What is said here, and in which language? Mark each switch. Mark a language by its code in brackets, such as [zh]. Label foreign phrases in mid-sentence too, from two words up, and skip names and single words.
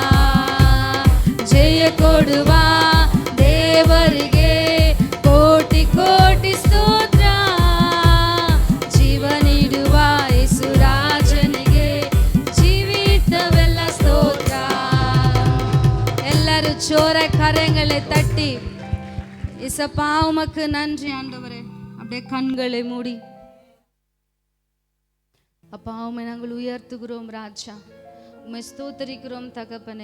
[kn] ಜಯ ಕೊಡುವ ದೇವರಿಗೆ ಕೋಟಿ ಕೋಟಿ ಸ್ತೋತ್ರ, ಜೀವ ನೀಡುವ ಯೇಸು ರಾಜನಿಗೆ ಜೀವಿತವೆಲ್ಲ ಸ್ತೋತ್ರ. [ta] எல்லாரும் சோர கரங்களை தட்டி இசப்பா உமக்கு நன்றி ஆண்டவரே. அப்படியே கண்களை மூடி அப்பா உம்மை நாங்கள் உயர்த்துகிறோம் ராஜா, உம்மை ஸ்தோத்தரிக்கிறோம் தகப்பனே.